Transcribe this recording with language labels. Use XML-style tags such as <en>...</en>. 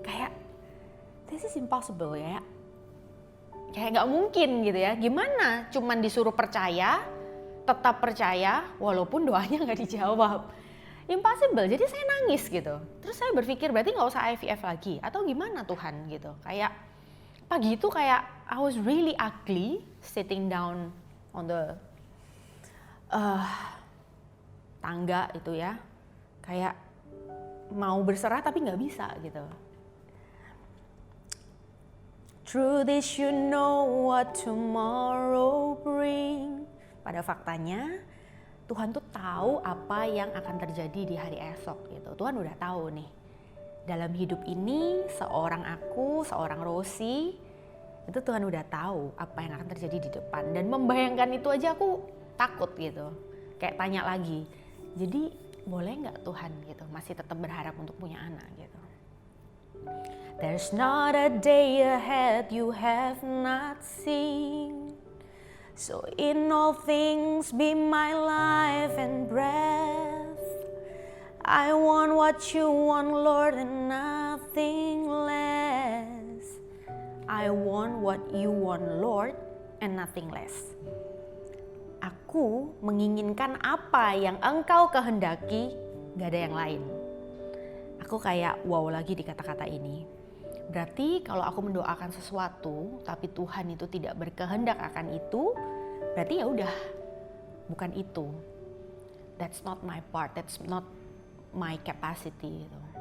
<id>Kayak</id> <en>this is impossible</en> <id>ya. Kayak gak mungkin gitu ya. Gimana cuman disuruh percaya, tetap percaya walaupun doanya gak dijawab. Impossible, jadi saya nangis gitu. Terus saya berpikir berarti gak usah IVF lagi atau gimana Tuhan gitu. Kayak pagi itu kayak</id> <en>I was really ugly sitting down on the</en> <id>tangga itu ya. Kayak mau berserah tapi gak bisa gitu.</id> <en>Through this you know what tomorrow bring.</en> <id>Pada faktanya Tuhan tuh tahu apa yang akan terjadi di hari esok gitu. Tuhan udah tahu nih. Dalam hidup ini seorang Rosi, itu Tuhan udah tahu apa yang akan terjadi di depan. Dan membayangkan itu aja aku takut gitu. Kayak tanya lagi. Jadi boleh nggak Tuhan gitu masih tetap berharap untuk punya anak gitu.</id> <en>There's not a day ahead you have not seen. So in all things be my life and breath. I want what you want, Lord, and nothing less. I want what you want, Lord, and nothing less.</en> <id>Aku menginginkan apa yang Engkau kehendaki, gak ada yang lain. Aku kayak wow lagi di kata-kata ini. Berarti kalau aku mendoakan sesuatu tapi Tuhan itu tidak berkehendak akan itu, berarti ya udah bukan itu.</id> <en>That's not my part, that's not my capacity gitu.</en>